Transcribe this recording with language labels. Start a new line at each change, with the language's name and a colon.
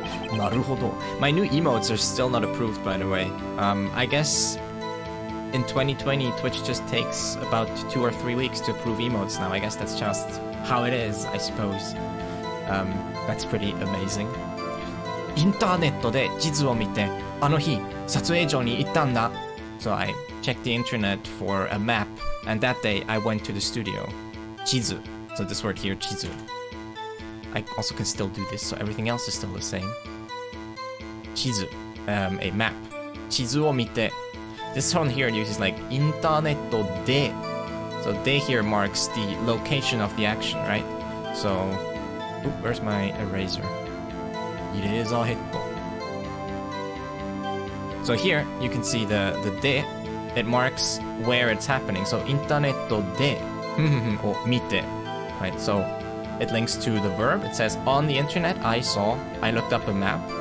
English: Naruhodo. My new emotes are still not approved, by the way. I guess in 2020, Twitch just takes about 2 or 3 weeks to approve emotes now. I guess that's just how it is, I suppose. That's pretty amazing.
Japanese: インターネットで地図を見て、あの日、撮影所に行ったんだ。
English: So I checked the internet for a map, and that day I went to the studio.
Japanese: 地図.
English: So this word here, 地図. I also can still do this, so everything else is still the same. 地図, a map.
Japanese: 地図を見て.
English: This one here uses like
Japanese: インターネットで.
English: So de here marks the location of the action, right? So, where's my eraser? Eraser head. So here you can see the de. It marks where it's happening. So
Japanese: インターネットでを見て,
English: right? So it links to the verb. It says on the internet I looked up a map.